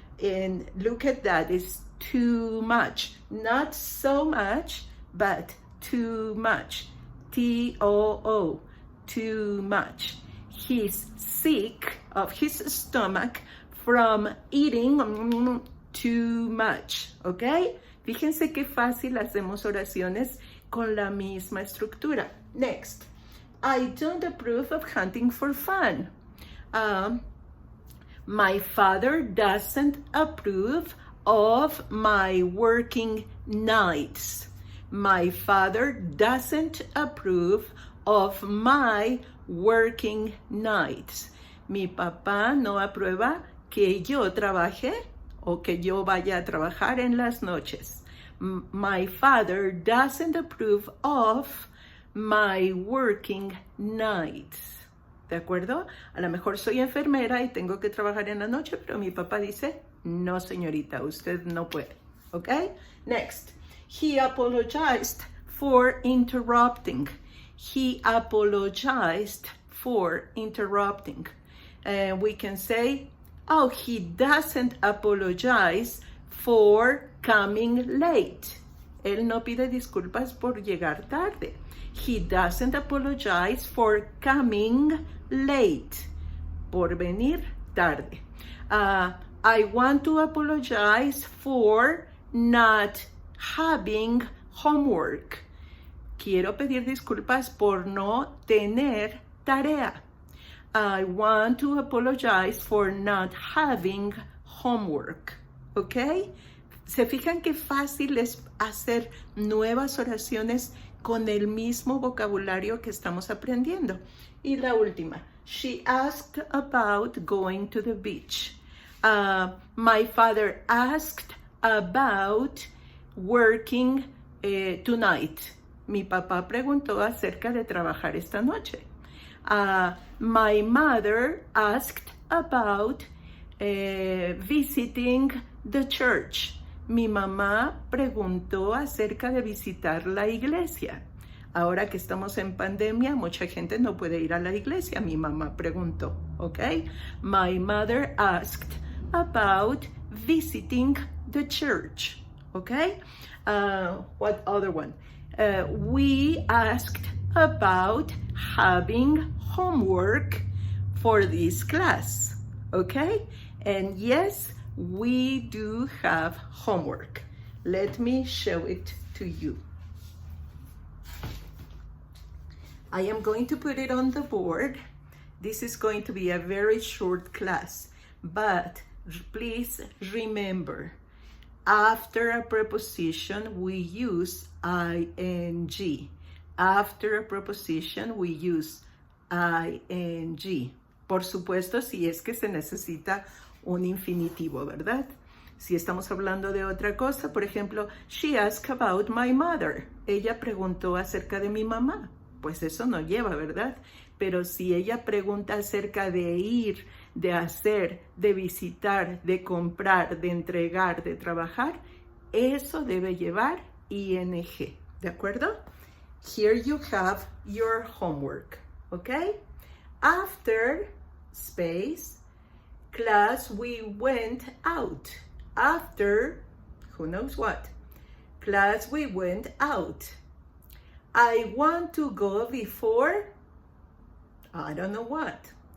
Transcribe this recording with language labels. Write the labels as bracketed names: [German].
[English] And look at that, it's too much. Not so much, but too much. T-O-O, too much. He's sick of his stomach from eating too much, ¿ok? [Spanish] Fíjense qué fácil hacemos oraciones con la misma estructura. [English] Next, I don't approve of hunting for fun. My father doesn't approve of my working nights. My father doesn't approve of my working nights. [Spanish] Mi papá no aprueba que yo trabaje o que yo vaya a trabajar en las noches. [English] My father doesn't approve of my working nights. [Spanish] ¿De acuerdo? A lo mejor soy enfermera y tengo que trabajar en la noche, pero mi papá dice, no señorita, usted no puede. [English] ¿Ok? Next. He apologized for interrupting. He apologized for interrupting. We can say, oh, he doesn't apologize for coming late. [Spanish] Él no pide disculpas por llegar tarde. [English] He doesn't apologize for coming late. [Spanish] Por venir tarde. [English] I want to apologize for not having homework. [Spanish] Quiero pedir disculpas por no tener tarea. [English] I want to apologize for not having homework. ¿Ok? [Spanish] ¿Se fijan qué fácil es hacer nuevas oraciones con el mismo vocabulario que estamos aprendiendo? Y la última. [English] She asked about going to the beach. My father asked about working tonight. [Spanish] Mi papá preguntó acerca de trabajar esta noche. [English] My mother asked about visiting the church. [Spanish] Mi mamá preguntó acerca de visitar la iglesia. Ahora que estamos en pandemia, mucha gente no puede ir a la iglesia. Mi mamá preguntó, ¿ok? [English] My mother asked about visiting the church, ¿ok? What other one? We asked about having homework for this class, ¿ok? And yes, we do have homework. Let me show it to you. I am going to put it on the board. This is going to be a very short class, but please remember, after a preposition, we use ing. After a preposition, we use ing. [Spanish] Por supuesto, si es que se necesita un infinitivo, ¿verdad? Si estamos hablando de otra cosa, por ejemplo, [English] she asked about my mother. [Spanish] Ella preguntó acerca de mi mamá. Pues eso no lleva, ¿verdad? Pero si ella pregunta acerca de ir, de hacer, de visitar, de comprar, de entregar, de trabajar, eso debe llevar ing, ¿de acuerdo? [English] Here you have your homework, okay? After space, class, we went out. After, who knows what? Class, we went out. I want to go before, I don't know what.